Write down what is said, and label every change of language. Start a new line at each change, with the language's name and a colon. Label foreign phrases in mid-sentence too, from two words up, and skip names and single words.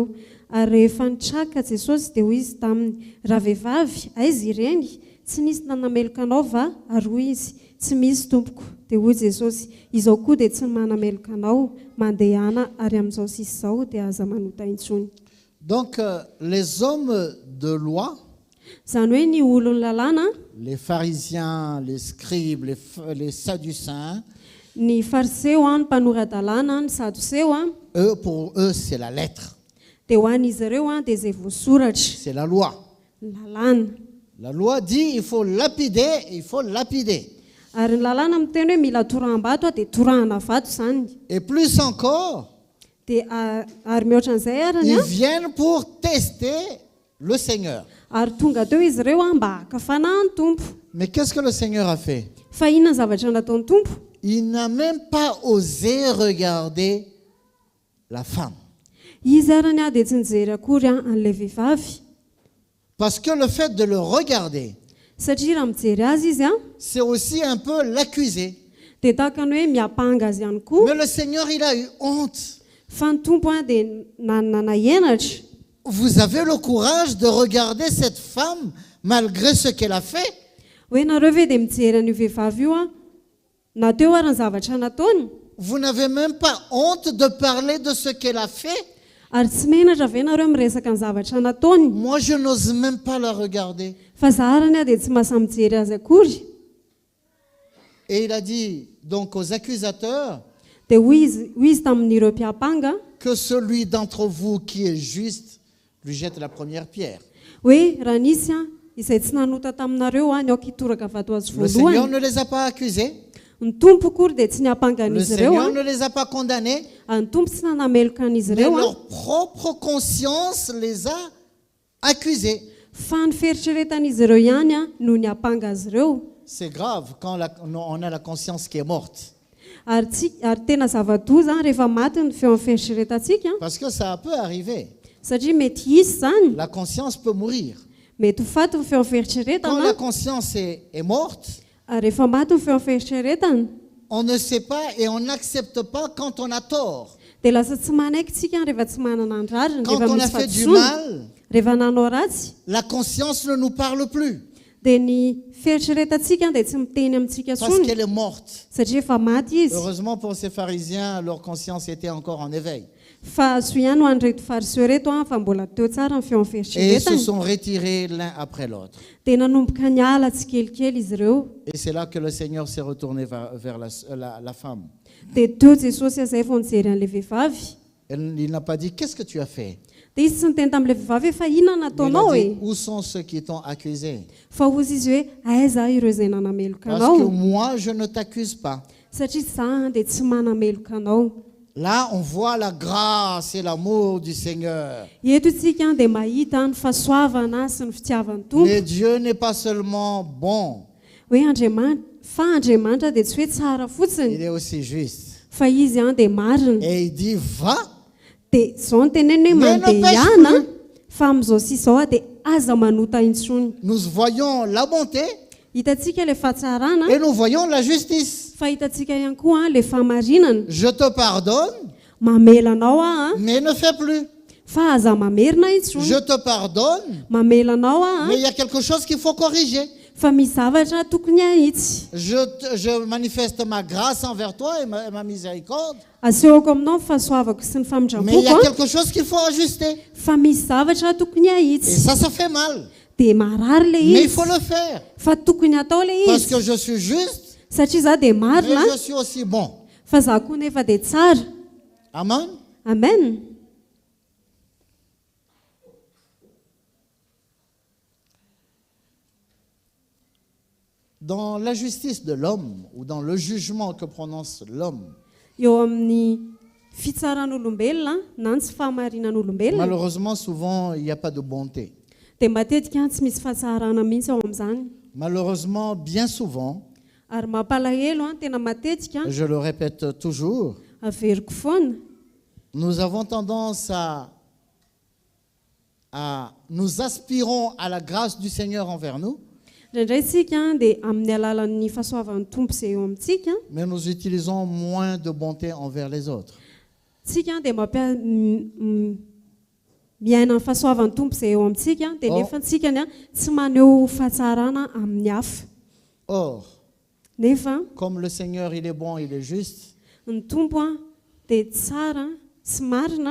Malagasy: Ary rehefa nitraka Jesosy dia hoy izy taminy, raha vehivavy aiza ireny? Tsy nisy nanameloka anao va? Ary hoy izy, tsy misy tompoko. Dia hoy Jesosy, izao koa dia tsy manameloka anao, mandehana ary amin'izao sisa izao dia aza manota intsony.
French: Donc les hommes de loi,
Malagasy: Zany hoe ny olony lalàna,
French: les pharisiens, les scribes, les sadducéens,
Malagasy: ny fariseo a, ny mpanorad-dalàna, ny sadoseo a,
French: pour eux, c'est la lettre,
Malagasy: dia ho an'izy ireo a dia izay voasoratra,
French: c'est la loi.
Malagasy: ny lalàna.
French: La loi dit il faut lapider, il faut lapider.
Malagasy: Ary ny lalàna miteny hoe mila toraham-bato a dia torahana vato zany.
French: Et plus encore,
Malagasy: Dia ary mihoatran'izay arany
French: ils a, viennent pour tester le Seigneur.
Malagasy: ary tonga teo izy ireo a mba hakafana ny tompo.
French: Mais qu'est-ce que le Seigneur a fait?
Malagasy: Fa inona ny zavatra nataon'ny tompo?
French: Il n'a même pas osé regarder la femme.
Malagasy: Izy arany a dia tsy nijery akory a an'ilay vehivavy.
French: Parce que le fait de le regarder,
Malagasy: Satria raha mijery azy izy a,
French: c'est aussi un peu l'accuser.
Malagasy: dia tahaka ny hoe miapanga azy ihany koa.
French: Mais le Seigneur, il a eu honte.
Malagasy: Fa ny tompo a dia nanana henatra.
French: Vous avez le courage de regarder cette femme malgré ce qu'elle a fait?
Malagasy: hoe nareo ve dia mijery an'io vehivavy io a na teo ary ny zavatra nataony
French: Vous n'avez même pas honte de parler de ce qu'elle a fait.
Malagasy: ary tsy menatra ve nareo miresaka ny zavatra nataony
French: Moi, je n'ose même pas la regarder.
Malagasy: fa zaharany a dia tsy mahasahy mijery azy akory
French: Et il a dit donc aux accusateurs
Malagasy: dia hoy izy tamin'ireo mpiapanga
French: que celui d'entre vous qui est juste lui jette la première pierre.
Malagasy: hoe raha nisy a izay tsy nanota taminareo a ny aoka hitoraka vato azy
French: Le Seigneur
Malagasy: voalohany
French: ne les a pas accusés.
Malagasy: ny tompo kory dia tsy
French: Le
Malagasy: niampangan'izy ireo
French: Seigneur a ne les a pas condamnés.
Malagasy: ny tompo tsy nanameloka an'izy
French: Mais
Malagasy: ireo a
French: leur propre conscience les a accusés.
Malagasy: fa ny fieritreretan'izy ireo ihany a no niampanga azy ireo
French: C'est grave quand on a la conscience qui est morte.
Malagasy: ary tena zava-doza rehefa maty ny feo amin'ny fieritreretantsika
French: Parce que ça peut arriver.
Malagasy: satria mety izy zany
French: La conscience peut mourir.
Malagasy: mety ho faty ny feo amin'ny
French: Quand
Malagasy: fieritreretana
French: la conscience est morte,
Malagasy: ary rehefa maty ny feo amin'ny fieritreretana
French: on ne sait pas et on n'accepte pas quand on a tort.
Malagasy: dia lasa tsy manaiky tsika rehefa tsy manana ny rariny
French: Quand
Malagasy: rehefa
French: on a
Malagasy: misy
French: fait du
Malagasy: fatosoana
French: mal,
Malagasy: rehefa nanao ratsy
French: la conscience ne nous parle plus
Malagasy: dia ny fieritreretantsika dia tsy miteny amintsika
French: parce
Malagasy: tsony
French: qu'elle est morte.
Malagasy: satria efa maty izy
French: Heureusement pour ces pharisiens, leur conscience était encore en éveil.
Malagasy: fa so ihany ho an'reto fariseo reto a fa mbola teo tsara ny feo amin'ny
French: Et ils se
Malagasy: fieritreretany
French: sont retirés l'un après l'autre.
Malagasy: dia nanomboka niala tsikelikely izy ireo
French: Et c'est là que le Seigneur s'est retourné vers la femme.
Malagasy: dia teo jesosy azay vao nijery an'ilay vehivavy
French: Il n'a pas dit, qu'est-ce que tu as fait?
Malagasy: dia izy tsy niteny tamin'ilay vehivavy hoe fa inona
French: Mais il
Malagasy: nataonao a e
French: dit, où sont ceux qui t'ont accusé?
Malagasy: fa ozy izy hoe aiza ireo izay nanameloka
French: Parce que
Malagasy: anao
French: moi, je ne t'accuse pas.
Malagasy: satria za dia tsy manameloka anao
French: Là, on voit la grâce et l'amour du Seigneur.
Malagasy: eto itsika dia mahita ny fahasoavana sy ny fitiavan'ny tompo
French: Mais Dieu n'est pas seulement bon,
Malagasy: hoe andriamanitra dia tsy hoe tsara
French: il
Malagasy: fotsiny
French: est aussi juste.
Malagasy: fa izy dia marina
French: Et il dit, va,
Malagasy: dia zao ny teneny hoe
French: Mais ne
Malagasy: mandeha
French: pêche
Malagasy: ihana
French: plus.
Malagasy: fa amin'izao sy izao dia aza manota intsony
French: nous voyons la bonté
Malagasy: hitantsika ilay fahatsarana
French: et nous voyons la justice.
Malagasy: fa hitantsika ihany koa ilay fahamarinana
French: Je te pardonne,
Malagasy: mamelanao
French: mais ne fais plus.
Malagasy: fa aza mamerina intsony
French: Je te pardonne,
Malagasy: mamelanao
French: mais il y a quelque chose qu'il faut corriger.
Malagasy: fa misy zavatra tokony ahitsy
French: Je manifeste ma grâce envers toi et ma miséricorde,
Malagasy: asehoko aminao ny fahasoavako sy ny
French: mais il y a
Malagasy: famindrampoko
French: quelque chose qu'il faut ajuster.
Malagasy: fa misy zavatra tokony
French: Et
Malagasy: ahitsy
French: ça fait mal.
Malagasy: dia marary le
French: Mais il
Malagasy: izy
French: faut le faire.
Malagasy: fa tokony atao le
French: Parce
Malagasy: izy
French: que je suis juste,
Malagasy: satria za dia marina
French: mais je suis aussi bon.
Malagasy: fa za koa nefa dia tsara
French: Amen.
Malagasy: amen
French: Dans la justice de l'homme ou dans le jugement que prononce l'homme,
Malagasy: eo amin'ny fitsaran'olombelona na ny tsy fahamarinan'olombelona
French: malheureusement, souvent, il n'y a pas de bonté.
Malagasy: dia matetika tsy misy fahatsarana mihitsy ao amin'izany
French: Malheureusement, bien souvent,
Malagasy: ary mampalahelo tena matetika
French: je le répète toujours,
Malagasy: averiko foana
French: nous avons tendance nous aspirons à la grâce du Seigneur envers nous,
Malagasy: indraindray tsika dia amin'ny alalan'ny fahasoavan'ny tompo izay eo amintsika
French: mais nous utilisons moins de bonté envers les autres.
Malagasy: tsika dia miaina ny fahasoavan'ny tompo izay eo amintsika dia nefa tsikany tsy maneho fahatsarana amin'ny hafa
French: Or,
Malagasy: nefa
French: comme le Seigneur, il est bon, il est juste,
Malagasy: ny tompo dia tsara sy marina